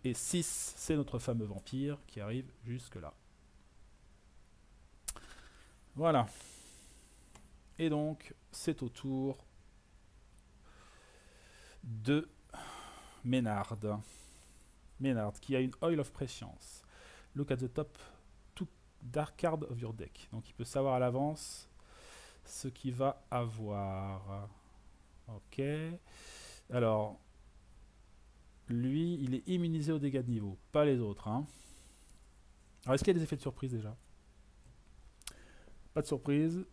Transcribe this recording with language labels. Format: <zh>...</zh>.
<fr>Et 6 c'est notre fameux vampire qui arrive jusque là. Voilà. Et donc c'est au tour de Ménard. Ménard qui a une Oil of Prescience.</fr> <en>Look at the top two dark card of your deck.</en> <fr>Donc il peut savoir à l'avance ce qu'il va avoir. Ok. Alors, lui, il est immunisé aux dégâts de niveau, pas les autres. Hein. Alors est-ce qu'il y a des effets de surprise déjà? Pas de surprise.</fr>